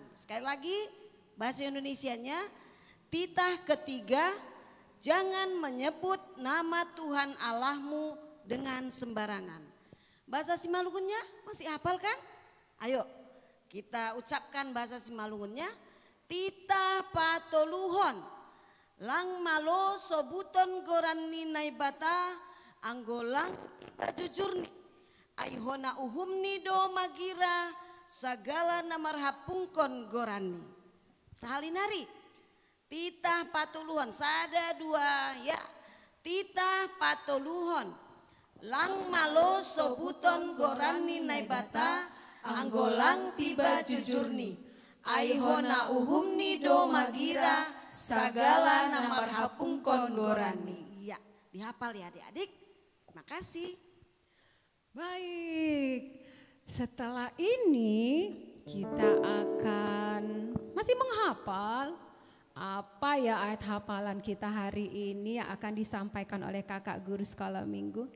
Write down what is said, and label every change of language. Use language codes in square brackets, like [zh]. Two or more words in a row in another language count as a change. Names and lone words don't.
[id] Sekali lagi bahasa Indonesianya, titah ketiga, jangan menyebut nama Tuhan Allahmu dengan sembarangan. Bahasa Simalungunnya masih hafal kan? Ayo kita ucapkan bahasa Simalungunnya. [bts] Titah patoluhon lang malo sobuton gorani naibata anggolang kita jujurni. Aihona uhumni do magira sagala namarhapungkon gorani. Sahalinari. Titah patoluhon sada dua ya. Titah patoluhon lang malo sobuton gorani naibata anggolang tiba jujurni, aihona uhumni do magira, sagala namar hapung konggorani. [id] Iya, dihafal ya adik-adik. Terima kasih. Baik, setelah ini kita akan masih menghafal apa ya ayat hafalan kita hari ini yang akan disampaikan oleh kakak guru sekolah minggu.